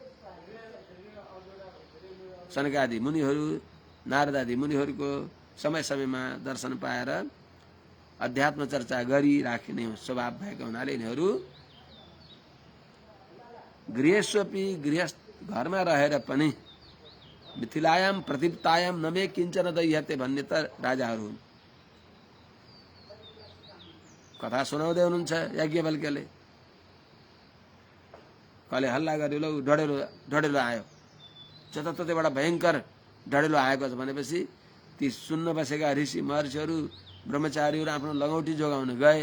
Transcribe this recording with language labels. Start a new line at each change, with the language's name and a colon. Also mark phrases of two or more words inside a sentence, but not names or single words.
Nepali: सनकादि मुनिहरू नारदादि मुनिहरूको समय समयमा दर्शन पाएर अध्यात्म चर्चा गरिराख्ने स्वभाव भएका हुनाले यिनीहरू गृहेष्वपि गृहस्थ घरमा रहेर पनि
Sanskrit: मिथिलायाम प्रतिप्तायाम नमे किञ्चन दह्यते
Nepali: भन्ने त राजाहरू हुन्। कथा सुनाउँदै हुनुहुन्छ याज्ञवल्क्यले। कले हल्ला गर्यो, लौ डढेलो आयो, जताततैबाट भयङ्कर डढेलो आएको छ भनेपछि ती सुन्न बसेका ऋषि महर्षिहरू ब्रह्मचारीहरू आफ्नो लगौटी जोगाउन गए।